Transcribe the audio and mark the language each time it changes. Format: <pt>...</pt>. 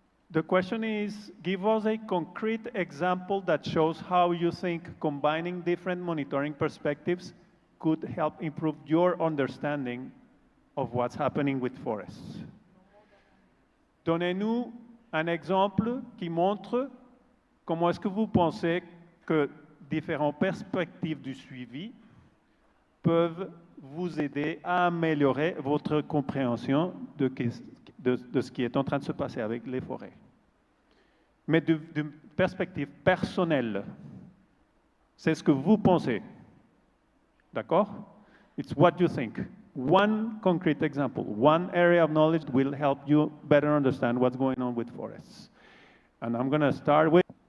<en>The question is, give us a concrete example that shows how you think combining different monitoring perspectives could help improve your understanding of what's happening with forests.</en> <fr>Donnez-nous un exemple qui montre comment est-ce que vous pensez que différentes perspectives du suivi peuvent vous aider à améliorer votre compréhension de ce qui est en train de se passer avec les forêts. Mais d'une perspective personnelle, c'est ce que vous pensez. D'accord?</fr> <en>It's what you think. One concrete example, one area of knowledge will help you better understand what's going on with forests. And I'm going to start with...</en>